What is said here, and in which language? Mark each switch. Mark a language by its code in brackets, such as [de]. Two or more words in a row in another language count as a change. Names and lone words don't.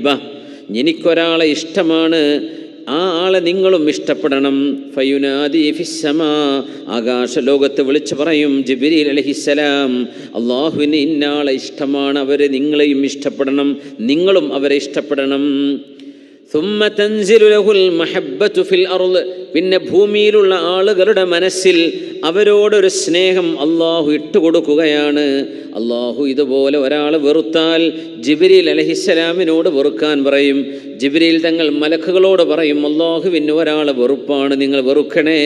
[ml] എനിക്കൊരാളെ ഇഷ്ടമാണ്, ആ ആളെ നിങ്ങളും ഇഷ്ടപ്പെടണം. [ar] فينادي في السماء. [ml] ആകാശലോകത്ത് വിളിച്ചു പറയും ജിബ്രീൽ അലൈഹിസ്സലാം, അള്ളാഹുവിന് ഇന്നാളെ ഇഷ്ടമാണ്, അവരെ നിങ്ങളെയും ഇഷ്ടപ്പെടണം, നിങ്ങളും അവരെ ഇഷ്ടപ്പെടണം. [ar] ثم تنزل له المحبة في الأرض. [ml] പിന്നെ ഭൂമിയിലുള്ള ആളുകളുടെ മനസ്സിൽ അവരോടൊരു സ്നേഹം അള്ളാഹു ഇട്ടുകൊടുക്കുകയാണ്. അള്ളാഹു ഇതുപോലെ ഒരാൾ വെറുത്താൽ ജിബ്രീൽ അലൈഹിസ്സലാമിനോട് വെറുക്കാൻ പറയും. ജിബ്രീൽ തങ്ങൾ മലക്കുകളോട് പറയും, അള്ളാഹുവിന് ഒരാളെ വെറുപ്പാണ്, നിങ്ങൾ വെറുക്കണേ.